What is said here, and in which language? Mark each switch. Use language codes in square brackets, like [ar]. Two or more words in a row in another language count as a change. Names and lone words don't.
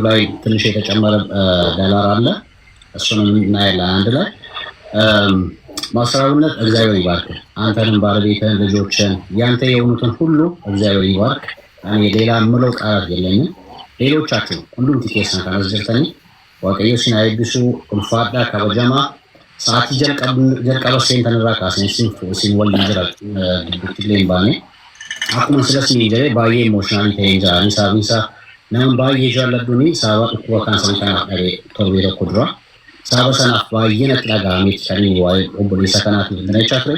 [am] ላይ ትንሽ የተጨመረ ዶላር አለ። እሱንም እናያለን አንድ ላይ። ማሰራውነት እግዚአብሔር ይባርክ። አንተንም ባለቤትህን፣ ልጆችን፣ ያንተ የሆኑትን ሁሉ እግዚአብሔር ይባርክ። እኔ ሌላ ምለው ቃላት የለኝም። ሌሎቻችሁ ሁሉም [om] ቲኬስን ከነዝርተኒ waaqayyo sin eebbisu ulfaadhaa kabajamaa sa'aatii jalqaba seentanirraa kaasanii sin waliin jira gidduutti illee hin baane akkuma sila sin jedhee baay'ee emooshinaalii ta'ee jiranii sababiin isaa nama baay'ee jaalladhuuni sababa dhukkuba kaansarii kanaaf dhabee torbee tokko dura sababa sanaaf baay'ee natti dhaga'ameeti sanii waa'ee obboleessa kanaatiif dinachaa ture.